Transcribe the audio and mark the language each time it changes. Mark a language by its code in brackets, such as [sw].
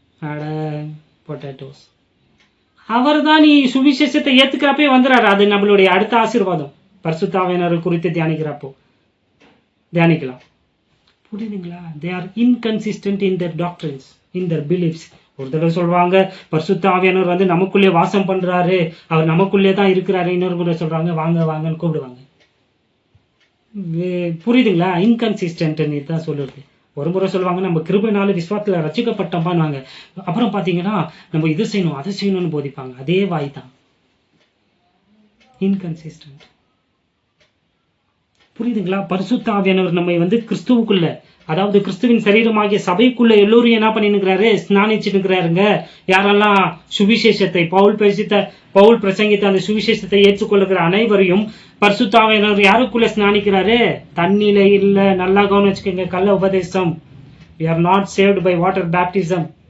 [ta] அட பொட்டேட்டோஸ். அவர் தான் நீ சுவிசேஷத்தை ஏத்துக்கிறப்பே வந்துறாரு. அது நம்மளுடைய அடுத்த ஆசீர்வாதம். பரிசுத்த ஆவியானவர் குறித்து தியானிக்கிறப்போ தியானிக்கலாம். புரியுதுங்களா? [en] They are inconsistent in their doctrines, in their beliefs. [ta] ஒரு தடவை சொல்றாங்க பரிசுத்த ஆவியானவர் வந்து நமக்குள்ளே வாசம் பண்றாரு, அவர் நமக்குள்ளே தான் இருக்கிறாரு. இன்னொரு கூட சொல்றாங்க வாங்க வாங்கன்னு கூப்பிடுவாங்க. புரியுதுங்களா? இன்கன்சிஸ்டன்ட்னு தான் சொல்லுறது. ஒரு முறை சொல்லுவாங்க நம்ம கிருபையினால விசுவாசத்துல ரட்சிக்கப்பட்டோம்பாங்க, அப்புறம் பாத்தீங்கன்னா நம்ம இது செய்யணும் அதை செய்யணும்னு போதிப்பாங்க. அதே வாய் தான். இன்கன்சிஸ்டன்ட். புரியுதுங்களா? பரிசுத்த ஆவியானவர் நம்மை வந்து கிறிஸ்துவுக்குள்ள, அதாவது கிறிஸ்துவின் சரீரமாகிய சபைக்குள்ள எல்லோரும் என்ன பண்ணிருக்கிறாரு? ஸ்நானிச்சுருக்கிறாருங்க. யாரெல்லாம் சுவிசேஷத்தை பவுல் பிரசங்கித்த அந்த சுவிசேஷத்தை ஏற்றுக்கொள்ளுகிற அனைவரையும் பரிசுத்த ஆவியானவர் யாருக்குள்ள ஸ்நானிக்கிறாரு? தண்ணியில இல்ல. நல்லா கவனம் வச்சுக்கோங்க. கள்ள உபதேசம். [en] we are not saved by water baptism.